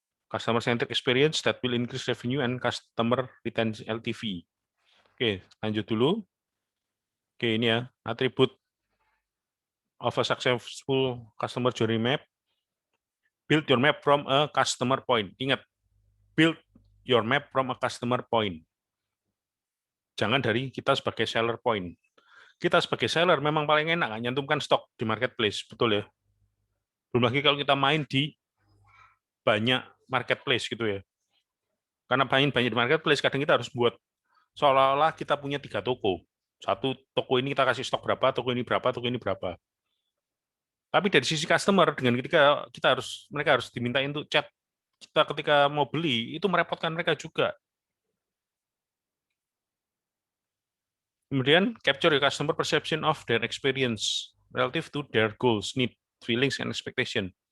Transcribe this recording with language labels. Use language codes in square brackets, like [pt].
[en] Customer centric experience that will increase revenue and customer retention LTV. Oke, lanjut dulu. Oke, ini ya, atribut of a successful customer journey map. Build your map from a customer point. Ingat, build your map from a customer point. [id] Jangan dari kita sebagai seller point. Kita sebagai seller memang paling enak nyantumkan stok di marketplace, betul ya. Belum lagi kalau kita main di banyak marketplace gitu ya. Karena banyak di marketplace, kadang kita harus buat seolah-olah kita punya 3 toko. Satu toko ini kita kasih stok berapa, toko ini berapa, toko ini berapa. Tapi dari sisi customer, dengan ketika mereka harus diminta untuk chat kita ketika mau beli, itu merepotkan mereka juga. [en] Kemudian capture your customer perception of their experience relative to their goals, need, feelings, and expectation.